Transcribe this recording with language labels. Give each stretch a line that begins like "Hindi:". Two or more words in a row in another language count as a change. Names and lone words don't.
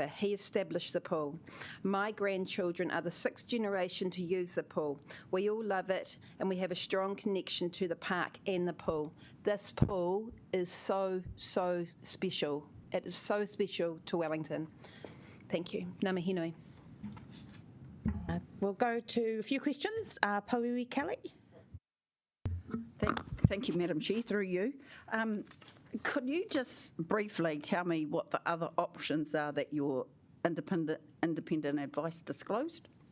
English: He established the pool. My grandchildren are the sixth generation to use the pool. We all love it, and we have a strong connection to the park and the pool. This pool is so, so special. It is so special to Wellington. Thank you.
Māori: Ngā mihi nui.
English: We'll go to a few questions. Pauiwi Kelly. Thank you, Madam Chair, through you. Could you just briefly tell me what the other options are that your independent advice disclosed?